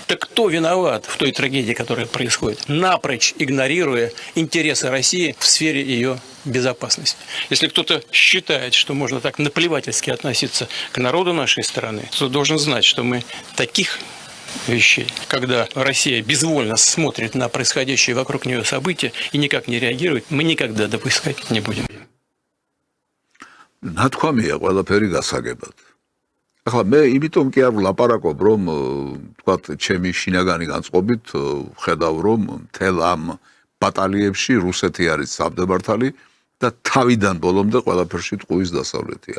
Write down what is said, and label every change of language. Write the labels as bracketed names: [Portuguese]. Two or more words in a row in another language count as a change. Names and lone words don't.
[Russian] Так кто виноват в той трагедии, которая происходит, напрочь игнорируя интересы России в сфере ее безопасности? Если кто-то считает, что можно так наплевательски относиться к народу нашей страны, то должен знать, что мы таких вещей, когда Россия безвольно смотрит на происходящие вокруг нее события и никак не реагирует, мы никогда допускать не будем. [Georgian] ნათქვამია ყველაფერი გასაგებად. ახლა მე იმიტომ კი არ ვლაპარაკობ, რომ თქვათ, ჩემი შინაგანი განწყობით ვხედავ, რომ მთელ ამ ბატალიებში რუსეთი არის საბდებართალი და თავიდან ბოლომდე ყველაფერში ტყუის დასავლეთია.